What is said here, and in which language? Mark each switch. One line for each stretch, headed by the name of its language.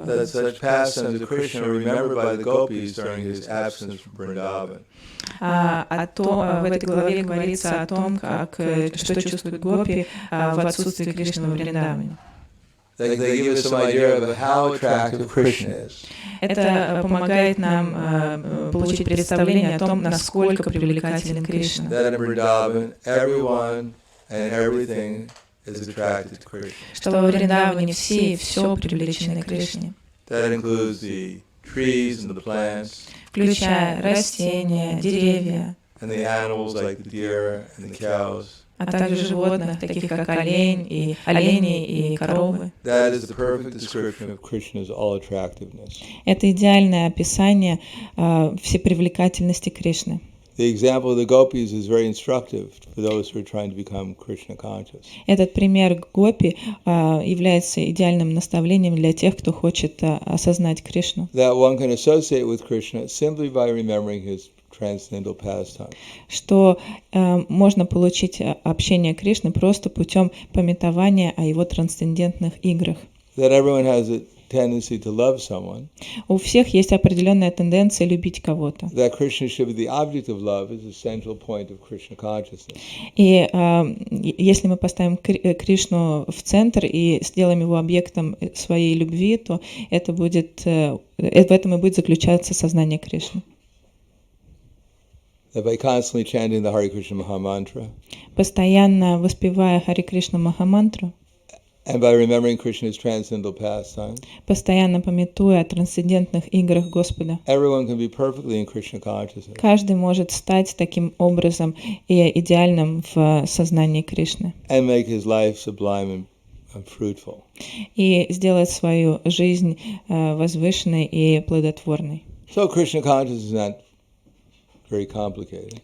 English: That such pastimes of Krishna are remembered by the gopis during his absence from Vrindavan.
Russian: В этой главе говорится о том, что чувствуют гопи в отсутствии Кришны во Вриндаване.
English: They give us some idea of how attractive Krishna is.
Russian: Это помогает нам получить представление о том, насколько привлекателен Кришна.
English: That in Vrindavan, everyone and everything is attracted to Krishna.
Russian: Что во Вриндаване все и все привлечены к Кришне.
English: That includes the trees and the plants,
Russian: Включая растения, деревья,
English: and the animals like the deer and the cows.
Russian: а также животных, таких как олени и коровы.
English: That is the perfect description of Krishna's all-attractiveness.
Russian: Это идеальное описание всепривлекательности Кришны.
English: The example of the gopis is very instructive for those who are trying to become Krishna conscious.
Russian: Этот пример гопи является идеальным наставлением для тех, кто хочет осознать Кришну.
English: That one can associate with Krishna simply by remembering his transcendental pastime.
Russian: Что можно получить общение Кришны просто путем памятования о его трансцендентных играх.
English: That everyone has a tendency to love someone.
Russian: У всех есть определенная тенденция любить кого-то.
English: That Krishna should be the object of love is a central point of Krishna consciousness.
Russian: И если мы поставим Кришну в центр и сделаем его объектом своей любви, то в этом и будет заключаться сознание Кришны.
English: That by constantly chanting the Hare Krishna Maha Mantra,
Russian: Постоянно воспевая Харе Кришна Махамантру,
English: and by remembering Krishna's transcendental pastime,
Russian: постоянно памятуя о трансцендентных играх Господа,
English: everyone can be perfectly in Krishna consciousness.
Russian: каждый может стать таким образом и идеальным в сознании Кришны
English: And make his life sublime and fruitful.
Russian: и сделать свою жизнь возвышенной и плодотворной.
English: So Krishna consciousness is not very complicated.